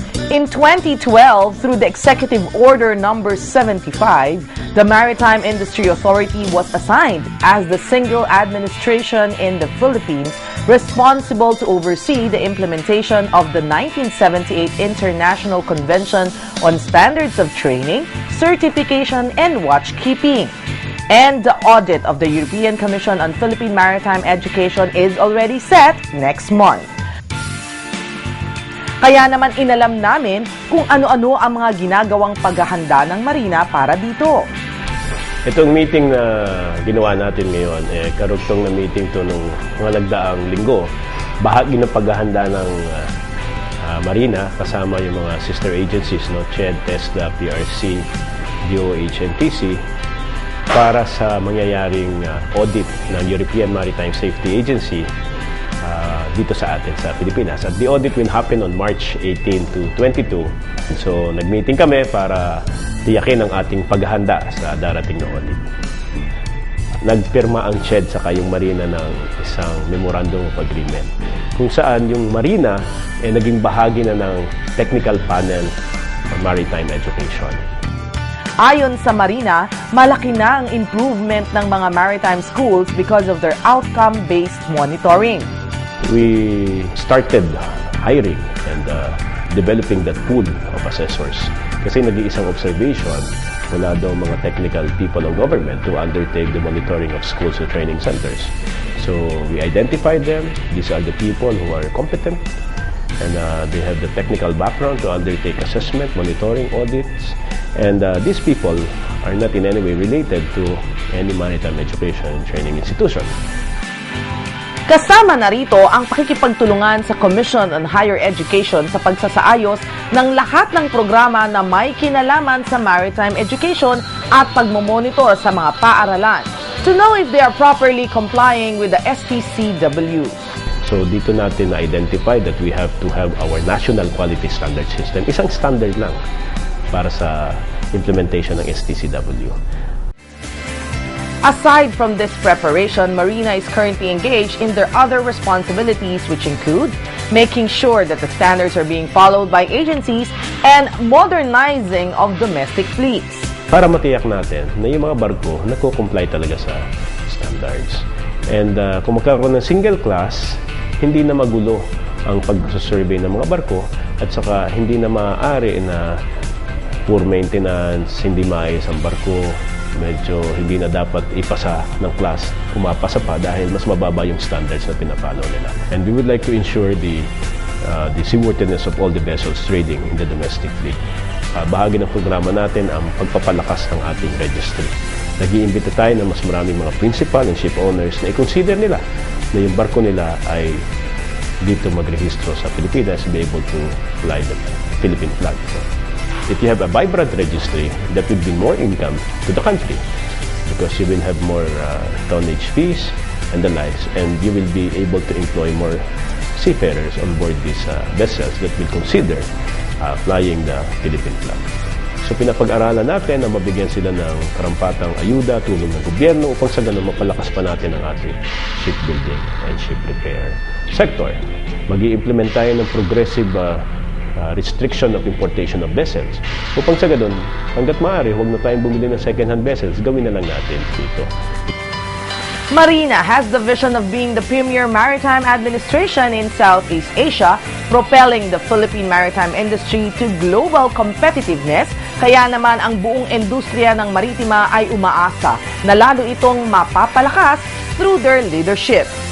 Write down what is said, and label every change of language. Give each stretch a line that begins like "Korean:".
English: In 2012, through the Executive Order Number 75, the Maritime Industry Authority was assigned as the single administration in the Philippines responsible to oversee the implementation of the 1978 International Convention on Standards of Training, Certification, and Watchkeeping. And the audit of the European Commission on Philippine Maritime Education is already set next month.
Filipino: Kaya naman inalam namin kung ano-ano ang mga ginagawang paghahanda ng Marina para dito. Itong meeting na ginawa natin ngayon, karugtong na meeting to nung mga nagdaang linggo. Bahagi ng paghahanda ng Marina kasama yung mga sister agencies, no, CHED, TESDA, PRC, DOH, and TC para sa mangyayaring audit ng European Maritime Safety Agency dito sa atin sa Pilipinas.
English: At the audit will happen on March 18 to 22.
Filipino: So, nag-meeting kami para tiyakin ang ating paghahanda sa darating na audit. Nagpirma ang CHED saka yung Marina ng isang memorandum of agreement kung saan yung Marina naging bahagi na ng
English: technical panel for maritime education.
Filipino: Ayon sa Marina, malaki na ang improvement ng mga maritime schools
English: because of their outcome-based monitoring. We started hiring and developing that pool of assessors.
Filipino: Kasi nag-iisang observation, wala daw mga
English: technical people of government to undertake the monitoring of schools or training centers. So we identified them. These are the people who are competent and they have the technical background to undertake assessment, monitoring, audits. And these people are not in any way related to any maritime education and training institution.
Filipino: Kasama na rito ang pakikipagtulungan sa Commission on Higher Education sa pagsasaayos ng lahat ng programa na may kinalaman sa maritime education at pagmomonitor sa mga paaralan
English: to know if they are properly complying with the STCW.
Filipino: So dito natin na-identify
English: that we have to have our national quality standard system.
Filipino: Isang standard lang para sa implementation ng STCW.
English: Aside from this preparation, Marina is currently engaged in their other responsibilities which include making sure that the standards are being followed by agencies, and modernizing of domestic fleets.
Filipino: Para matiyak natin na yung mga barko nagko-comply talaga sa standards. And kung magkakaroon ng single class, hindi na magulo ang pag-survey ng mga barko at saka hindi na maaari na poor maintenance, hindi maayos ang barko, medyo hindi na dapat ipasa ng class, pumapasa pa dahil mas mababa yung standards na pinapalo nila.
English: And we would like to ensure the seaworthiness of all the vessels trading in the domestic fleet.
Filipino: Bahagi ng programa natin ang pagpapalakas ng ating registry. Nag-iimbita tayo ng mas maraming mga principal and ship owners na i-consider nila na yung barko nila ay dito magrehistro sa Pilipinas,
English: be able to fly the Philippine flag. So, if you have a vibrant registry, that will bring more income to the country because you will have more tonnage fees and the likes, and you will be able to employ more seafarers on board these vessels that will consider flying the Philippine flag.
Filipino: So pinapag-aralan natin na mabigyan sila ng karampatang ayuda, tulong ng gobyerno upang sa ganun mapalakas pa natin ang ating shipbuilding and ship repair sector. Mag-i-implement tayo ng
English: progressive restriction of importation of vessels.
Filipino: Upang sa ganun, hanggat maaari, huwag na tayong bumili ng second-hand vessels, gawin na lang natin dito.
English: Marina has the vision of being the premier maritime administration in Southeast Asia, propelling the Philippine maritime industry to global competitiveness.
Filipino: Kaya naman ang buong industriya ng maritima ay umaasa na lalo itong mapapalakas
English: through their leadership.